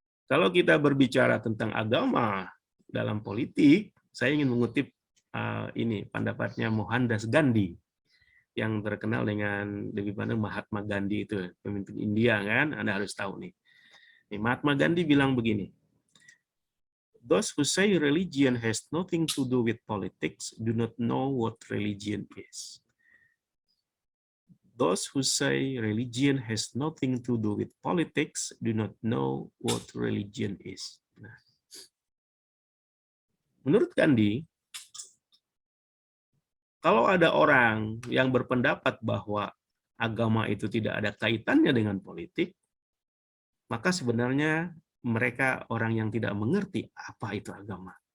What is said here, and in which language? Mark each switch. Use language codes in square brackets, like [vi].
[id] Kalau kita berbicara tentang agama dalam politik, saya ingin mengutip ini pendapatnya Mohandas Gandhi yang terkenal dengan lebih pada Mahatma Gandhi itu, pemimpin India kan, Anda harus tahu nih. Mahatma Gandhi bilang begini, [en] "Those who say religion has nothing to do with politics do not know what religion is. Those who say religion has nothing to do with politics do not know what religion is." [id] Nah, menurut Gandhi, kalau ada orang yang berpendapat bahwa agama itu tidak ada kaitannya dengan politik, maka sebenarnya mereka orang yang tidak mengerti apa itu agama.